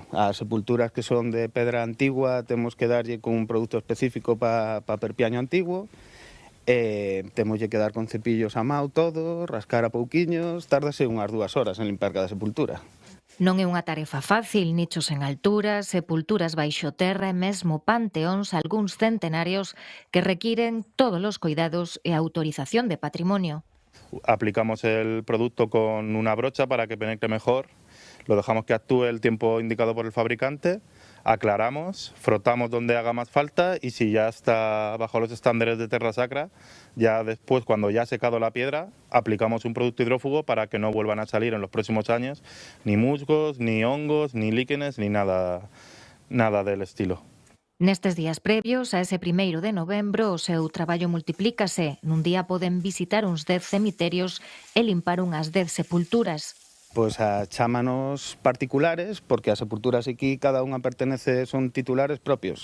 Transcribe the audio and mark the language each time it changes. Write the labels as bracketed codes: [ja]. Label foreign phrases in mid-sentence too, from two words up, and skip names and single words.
[gl] As sepulturas que son de pedra antigua temos que darlle con un produto específico para perpiaño antiguo, temoslle que dar con cepillos a mau todo, rascar a pouquiños, tárdase unhas 2 horas en limpar cada sepultura. Non é unha tarefa fácil, nichos en altura, sepulturas baixo terra e mesmo panteóns, algúns centenarios que requiren todos os cuidados e autorización de patrimonio. [es] Aplicamos el producto con una brocha para que penetre mejor, lo dejamos que actúe el tiempo indicado por el fabricante, aclaramos, frotamos donde haga más falta y si ya está bajo los estándares de Terra Sacra, ya después, cuando ya ha secado la piedra, aplicamos un producto hidrófugo para que no vuelvan a salir en los próximos años ni musgos, ni hongos, ni líquenes, ni nada del estilo. [gl] Nestes días previos a ese 1º de novembro, o seu traballo multiplícase. Nun día poden visitar uns 10 cemiterios e limpar unhas 10 sepulturas. Pois a chámanos particulares, porque as sepulturas aquí cada unha pertenece, son titulares propios.